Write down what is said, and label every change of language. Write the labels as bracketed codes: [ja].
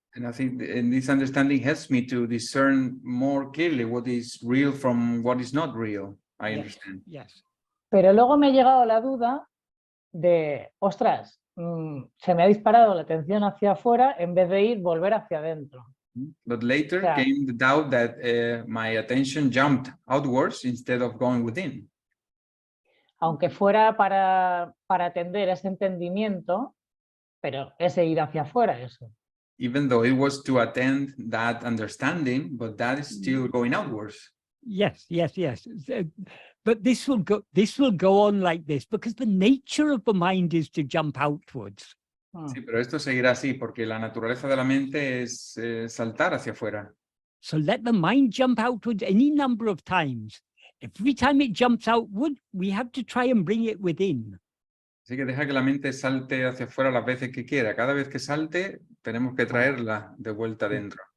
[en] And I think this understanding helps me to discern more clearly what is real from what is not real. I understand. Yes. [es] Pero luego me ha llegado la duda de, ostras, se me ha disparado la atención hacia afuera en vez de volver hacia adentro. [en] But later came the doubt that my attention jumped outwards instead of going within. [es] Aunque fuera para atender ese entendimiento, pero ese ir hacia afuera, eso. [en] Even though it was to attend that understanding, but that is still going outwards. Yes, yes, yes. But this will go on like this because the nature of the mind is to jump outwards. [es] Sí, pero esto seguirá así porque la naturaleza de la mente es saltar hacia afuera. [en] So let the mind jump outwards any number of times. Every time it jumps outward, we have to try and bring it within. [es] Así que deja que la mente salte hacia afuera las veces que quiera. Cada vez que salte, tenemos que traerla de vuelta adentro.